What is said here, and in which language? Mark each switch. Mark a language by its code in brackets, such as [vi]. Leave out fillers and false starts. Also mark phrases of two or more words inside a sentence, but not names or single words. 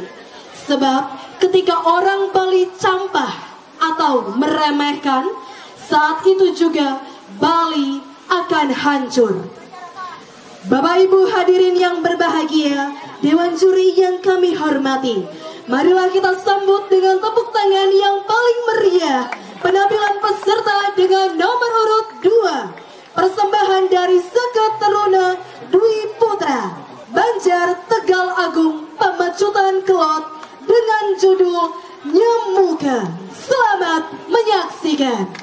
[id] Sebab ketika orang Bali campah atau meremehkan, saat itu juga Bali akan hancur. Bapak Ibu hadirin yang berbahagia, Dewan Juri yang kami hormati, marilah kita sambut dengan tepuk tangan yang paling meriah penampilan peserta dengan nomor urut 2, persembahan dari Seket Teruna Dwi Putra, Banjar Tegal Agung, Pemacutan Kelot, dengan judul Nyemuka. Selamat menyaksikan.